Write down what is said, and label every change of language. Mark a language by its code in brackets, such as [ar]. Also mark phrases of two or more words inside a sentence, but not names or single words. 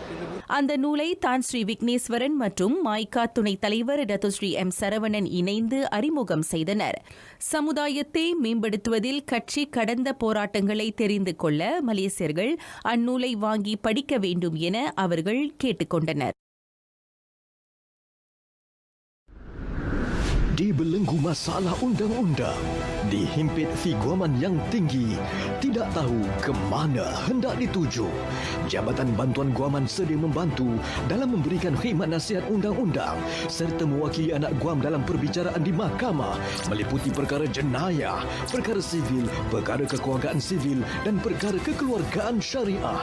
[ta] அந்த நூலை தான் ஸ்ரீ விக்னேஸ்வரன் மற்றும் மாய்கா துணைத் தலைவர் டத்தோ ஸ்ரீ எம் சரவணன் இணைந்து அறிமுகம் செய்தனர். சமுதாயத்தை மேம்படுத்துவதில் கட்சி கடந்த போராட்டங்களை தெரிந்து கொள்ள மலேசியர்கள் அந்நூலை வாங்கி படிக்க வேண்டும் என அவர்கள் கேட்டுக்கொண்டனர். [ms] Dibelenggu masalah undang-undang, dihimpit figuaman yang tinggi, tidak tahu ke mana hendak dituju. Jabatan Bantuan Guaman sedia membantu dalam memberikan khidmat nasihat undang-undang serta mewakili anak Guam dalam perbicaraan di mahkamah meliputi perkara jenayah, perkara sivil, perkara kekeluargaan sivil dan perkara kekeluargaan syariah.